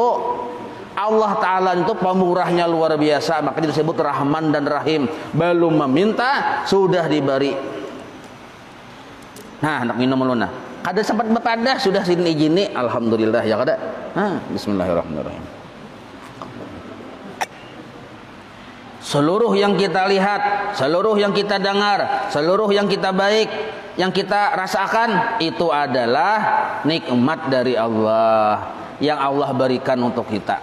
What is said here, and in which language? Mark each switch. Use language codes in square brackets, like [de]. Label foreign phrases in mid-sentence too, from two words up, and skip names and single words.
[id] Allah Ta'ala itu pemurahnya luar biasa, makanya disebut Rahman dan Rahim. Belum meminta sudah diberi. Nah nak minum dulu nah. [bjn] Kada sempat berpadah sudah sini izini, alhamdulillah ya kada. [id] Nah, bismillahirrahmanirrahim. Seluruh yang kita lihat, seluruh yang kita dengar, seluruh yang kita baik, yang kita rasakan, itu adalah nikmat dari Allah yang Allah berikan untuk kita.